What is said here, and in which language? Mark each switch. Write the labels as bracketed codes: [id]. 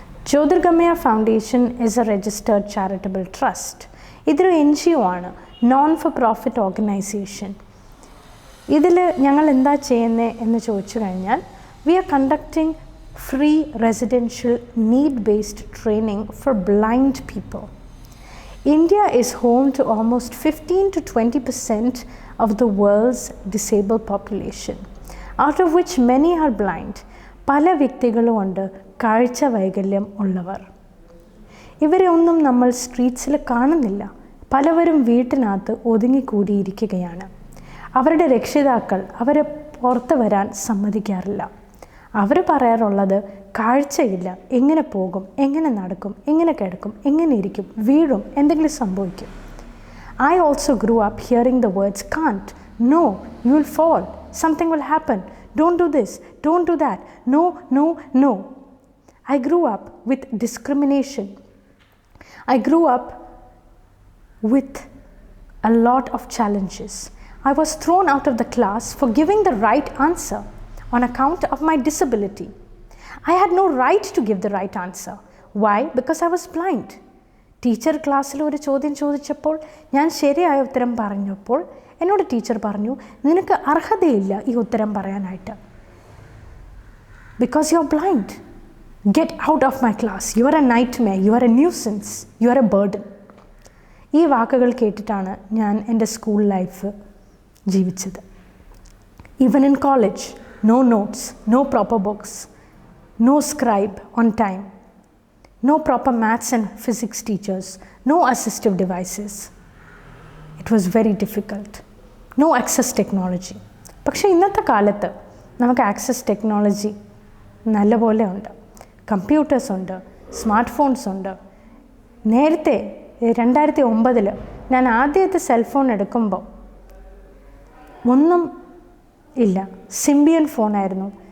[en] Jyothirgamaya foundation is a registered charitable trust. [ml] ഇതൊരു NGO ആണ്, known for profit organisation. ഇതിൽ ഞങ്ങൾ എന്താ ചെയ്യുന്നത് എന്ന് ചോദിച്ചു കഴിഞ്ഞാൽ, [en] We are conducting free residential need based training for blind people. India is home to almost 15 to 20% of the world's disabled population, out of which many are blind. [ml] പല വ്യക്തികളും ഉണ്ട് കാഴ്ച വൈകല്യം ഉള്ളവർ. ഇവരെ ഒന്നും നമ്മൾ സ്ട്രീറ്റ്സിൽ കാണുന്നില്ല. പലവരും വീട്ടിനകത്ത് ഒതുങ്ങിക്കൂടിയിരിക്കുകയാണ്. അവരുടെ രക്ഷിതാക്കൾ അവരെ പുറത്ത് വരാൻ സമ്മതിക്കാറില്ല. അവർ പറയാറുള്ളത് കാഴ്ചയില്ല, എങ്ങനെ പോകും, എങ്ങനെ നടക്കും, എങ്ങനെ കിടക്കും, എങ്ങനെ ഇരിക്കും, വീഴും, എന്തെങ്കിലും സംഭവിക്കും. [en] I also grew up hearing the words can't, no, you will fall, something will happen, don't do this, don't do that, no, no, no. I grew up with discrimination. I grew up with a lot of challenges. I was thrown out of the class for giving the right answer on account of my disability. I had no right to give the right answer. Why? Because I was blind. [ml] Teacher ക്ലാസ്സിൽ ഒരു ചോദ്യം ചോദിച്ചപ്പോൾ ഞാൻ ശരിയായ ഉത്തരം പറഞ്ഞപ്പോൾ എന്നോട് teacher പറഞ്ഞു, നിനക്ക് അർഹതയില്ല ഈ ഉത്തരം പറയാനായിട്ട്. [en] Because you are blind. Get out of my class. You are a nightmare. You are a nuisance. You are a burden. [ml] ഈ വാക്കുകൾ കേട്ടിട്ടാണ് ഞാൻ എൻ്റെ സ്കൂൾ ലൈഫ് ജീവിച്ചത്. [en] Even in college, no notes, no proper books, no scribe on time, no proper maths and physics teachers, no assistive devices. It was very difficult. No access technology. [ml] പക്ഷേ ഇന്നത്തെ കാലത്ത് നമുക്ക് access technology നല്ലപോലെ ഉണ്ട്. Computers ഉണ്ട്, smart phones ഉണ്ട്. നേരത്തെ 2009 ഞാൻ ആദ്യത്തെ സെൽഫോൺ എടുക്കുമ്പോൾ ഒന്നും ഇല്ല, സിംബിയൻ ഫോണായിരുന്നു.